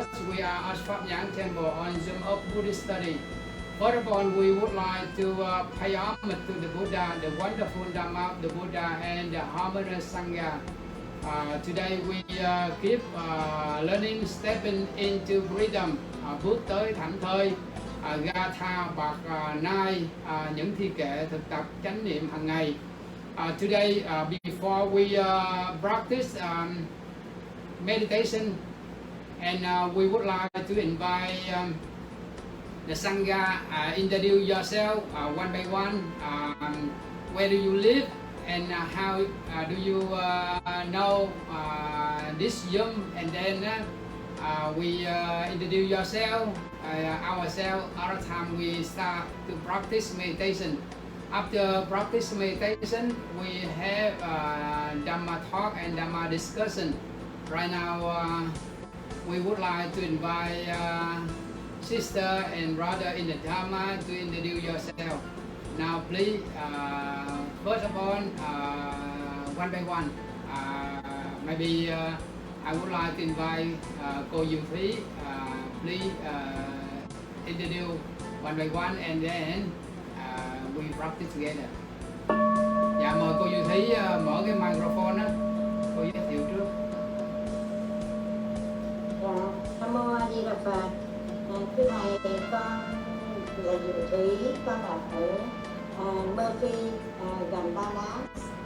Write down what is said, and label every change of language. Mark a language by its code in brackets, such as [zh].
[en] We are at Pháp Nhãn Temple on Zoom of Buddhist study. First of all, we would like to pay homage to the Buddha, the wonderful Dhamma of the Buddha, and the harmonious Sangha. Today we keep learning, stepping into freedom. [vi] Bước tới thảnh thơi, Gatha bạc nai, những thi kệ thực tập chánh niệm hàng ngày. [en] Today, before we practice meditation, and we would like to invite the Sangha, introduce yourself one by one. Where do you live, and how do you know this Zoom? And then we introduce yourself, ourselves. Other time we start to practice meditation. After practice meditation, we have Dhamma talk and Dhamma discussion. Right now, we would like to invite sister and brother in the Dhamma to introduce yourself. Now, please, first of all, one by one, maybe I would like to invite cô Diệu Thúy. Please introduce one by one, and then we practice together. [vi] Dạ, mời cô Diệu Thúy mở cái microphone á, cô giới thiệu trước. Nam mô A Di Đà Phật. Thưa thầy, con là Diệu Thúy, con là ở Murphy, gần Gathas.